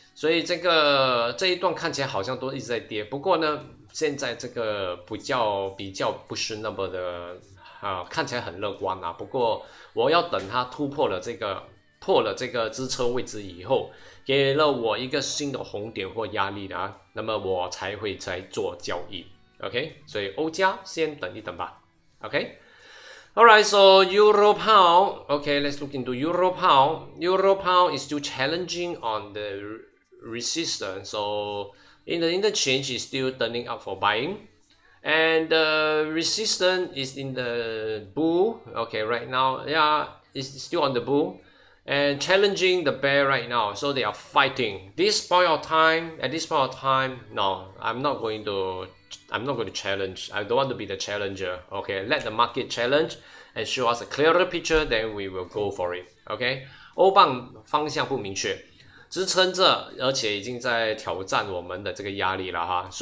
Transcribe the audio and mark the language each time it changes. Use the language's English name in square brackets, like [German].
[Chinese] 所以这一段看起来好像都一直在跌，不过呢，现在这个比较不是那么的看起来很乐观啊。不过我要等它破了这个支撑位置以后，给了我一个新的红点或压力的啊，那么我才会再做交易。 OK， 所以欧加先等一等吧。 [English] OK。Alright, so Euro Pound. Okay, let's look into Euro Pound. Euro Pound is still challenging on the resistance. So in the interchange, is still turning up for buying. And the resistance is in the bull. Okay, right now, yeah, it's still on the bull. And challenging the bear right now. So they are fighting. At this point of time, no, I'm not going to challenge. I don't want to be the challenger. Okay, let the market challenge and show us a clearer picture, then we will go for it. [Chinese] Okay， 欧镑方向不明确，支撑着，而且已经在挑战我们的这个压力了哈。